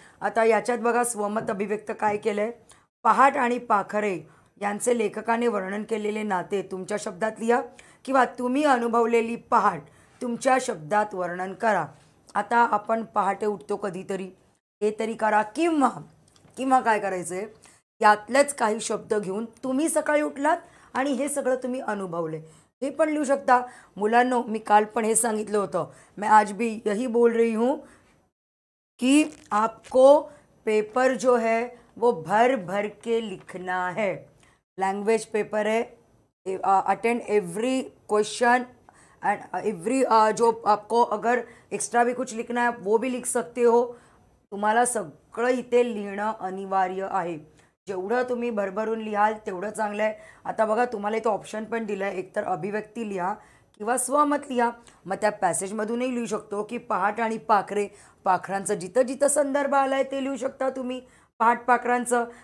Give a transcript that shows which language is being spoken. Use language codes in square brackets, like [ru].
[mr] आता याच्यात बघा स्वमत अभिव्यक्त काय केलं आहे. पहाट आणि पाखरे यांचे लेखकाने वर्णन केलेले नाते तुमच्या शब्दात लिहा किंवा तुम्ही अनुभवलेली पहाट तुमच्या शब्दात वर्णन करा. आता आपण पहाटे उठतो कधीतरी, हे तरी करा. किंवा काय करायचं आहे, यातलेच काही शब्द घेऊन तुम्ही सकाळी उठलात आणि हे सगळं तुम्ही अनुभवले हे पण लिहू शकता. मुलांनो मी काल पण हे सांगितलं होतं, [hi] मैं आज भी यही बोल रही हूँ कि आपको पेपर जो है वो भर भर के लिखना है. लैंग्वेज पेपर है, [en] attend every question [hi] and every जो आपको अगर एक्स्ट्रा भी कुछ लिखना है वो भी लिख सकते हो. [mr] तुम्हाला सगळं इथे लिहिणं अनिवार्य आहे. जेवढं तुम्ही भरभरून लिहाल तेवढं चांगलं आहे. आता बघा तुम्हाला इथं ऑप्शन पण दिलं आहे, एकतर अभिव्यक्ती लिहा किंवा स्वमत लिहा. मग त्या पॅसेजमधूनही लिहू शकतो की पहाट आणि पाखरे, पाखरांचं जिथं जिथं संदर्भ आला आहे ते लिहू शकता तुम्ही पहाट पाखरांचं.